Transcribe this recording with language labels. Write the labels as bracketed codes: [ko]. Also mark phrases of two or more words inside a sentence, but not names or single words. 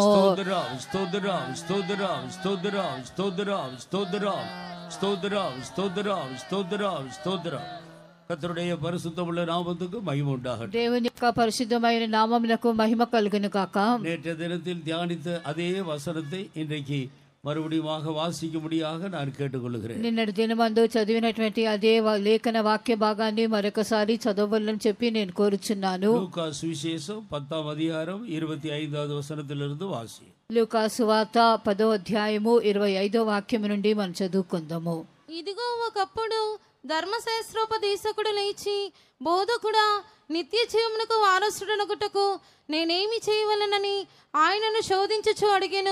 [te] స్తోత్రం స్తోత్రం స్తోత్రం స్తోత్రం స్తోత్రం స్తోత్రం స్తోత్రం స్తోత్రం స్తోత్రం స్తోత్రం. [ta] கர்த்தருடைய பரிசுத்தமுள்ள நாமத்துக்கு மகிமை உண்டாகட்டும். [te] దేవుని యొక్క పరిశుద్ధమైన నామమునకు మహిమ కలుగును కాక. [ta] நேற்றைய தினத்தில் தியானித்த அதே வசனத்தை இன்றைக்கு மறுபடியும் வாசிக்கும்படியாக நான் கேட்டுக்கொள்கிறேன். [te] నిన్నటి దినమందు చదివినటువంటి అదే లేఖన వాక్య భాగాన్ని మరొకసారి చదవాలని చెప్పి నేను కోరుచున్నాను. లూకా సువిశేషం 10వ అధ్యాయం 25వ వచనத்திலிருந்து వాసి. లూకా సువార్త 10వ అధ్యాయము 25వ వాక్యం నుండి మనం చదువుకుందాము. ఇదిగో ఒకప్పుడు ధర్మశాస్త్రోపదేశకుడు లేచి, బోధకుడా, నిత్య జీవమునకు వారసుడనగుటకు నేనేమి చేయవలనని ఆయనను శోధించుచు అడిగెను.